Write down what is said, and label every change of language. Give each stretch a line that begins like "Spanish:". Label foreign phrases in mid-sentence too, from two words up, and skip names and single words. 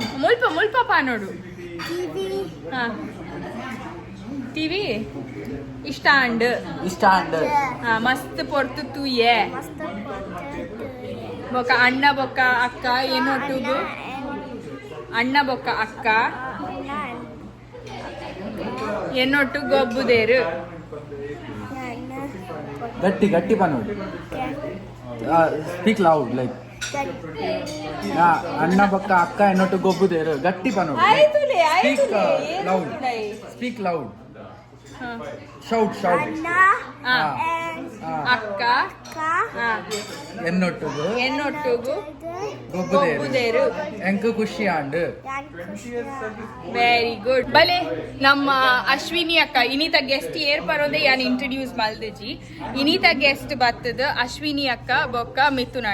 Tulu: ಮುಲ್ಪ ಪಾನೋಡು ಟಿವಿ ಇಷ್ಟ ಅಂಡ್ ಮಸ್ತ್ ಪೊರ್ತು ತೂಯೆ ಬೊಕ್ಕ ಅಣ್ಣ ಬೊಕ್ಕ ಅಕ್ಕ ಏನೊಟ್ಟುಗು ಅಣ್ಣ ಬೊಕ್ಕ ಅಕ್ಕ ಎನ್ನೊಟ್ಟು ಗೊಬ್ಬುದೇರು ಗಟ್ಟಿ ಗಟ್ಟಿ ಪನೋಡು
English: speak loud like
Tulu: ಅಣ್ಣ ಪಕ್ಕ ಅಕ್ಕ ಎನ್ನೊಟ್ಟು ಗೊಬ್ಬುದೇರು ಗಟ್ಟಿ ಪನೋಡು
English: speak loud speak loud shout shout
Tulu: ಅಕ್ಕ ಎನ್ನೊಟ್ಟುಗು ಎನ್ನೊಟ್ಟುಗು ಗೊಬ್ಬುದೇರು ಗೊಬ್ಬುದೇರು ಎಂಕ ಖುಷಿ ಆಂಡ್
English: very good
Tulu: ಬಲೆ ನಮ್ಮ ಅಶ್ವಿನಿ ಅಕ್ಕ ಇನಿತ ಗೆಸ್ಟ್ ಏರ್ ಬರೋದೇ ಯಾನ್ ಇಂಟ್ರಡ್ಯೂಸ್ ಮಲ್ದಜಿ ಇನಿತ ಗೆಸ್ಟ್ ಬತ್ತದ ಅಶ್ವಿನಿ ಅಕ್ಕ ಬೊಕ್ಕ ಮಿಥುನ್